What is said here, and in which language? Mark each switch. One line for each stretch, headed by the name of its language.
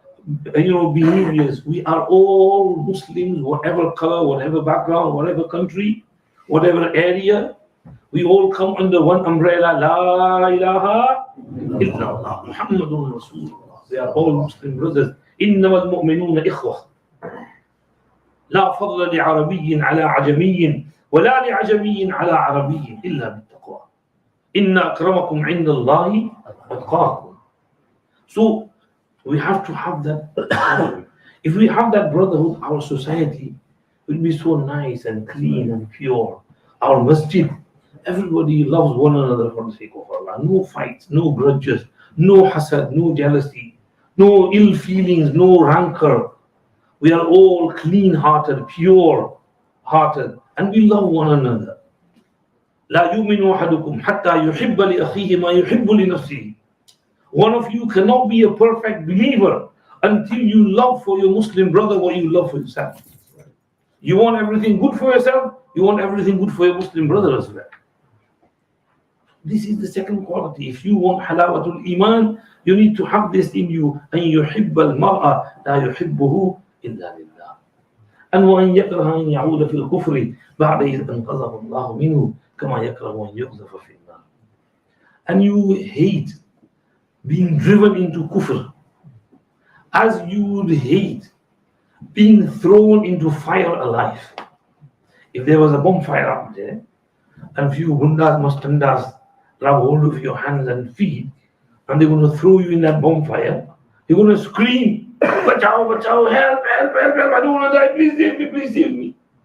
English: behaviors. We are all Muslims, whatever color, whatever background, whatever country, whatever area. We all come under one umbrella. La ilaha illallah Muhammadun Rasulullah. They are all Muslim brothers.
Arabic: إنما المؤمنون إخوة لا فضل لعربي على عجمي ولا لعجمي على عربي إلا بالتقوى إن أكرمكم عند الله أتقاكم.
English: So we have to have that. If we have that brotherhood, our society will be so nice and clean and pure. Our masjid, everybody loves one another for the sake of Allah. No fights, no grudges, no hasad, no jealousy, no ill feelings, no rancor. We are all clean-hearted, pure-hearted, and we love one another.
Arabic: لا يؤمن أحدكم حتى يحب لأخيه ما يحب لنفسه.
English: One of you cannot be a perfect believer until you love for your Muslim brother what you love for yourself. You want everything good for yourself, you want everything good for your Muslim brother as well. This is the second quality. If you want halawatul iman, you need to have this in you.
Arabic: أن يحب المرأة لا يحبه إلا لله. أن وأن يكره أن يعود في الكفر بعد إذ أنقذه الله منه كما يكره أن يقذف في النار.
English: And you hate being driven into kufr as you would hate being thrown into fire alive. If there was a bonfire up there and few gundas, mustandas grab hold of your hands and feet and they're going to throw you in that bonfire, you're going to scream,
Hindi: "Bachao, bachao,
English: help, help, help, help, I don't want to die, please save me, please save me."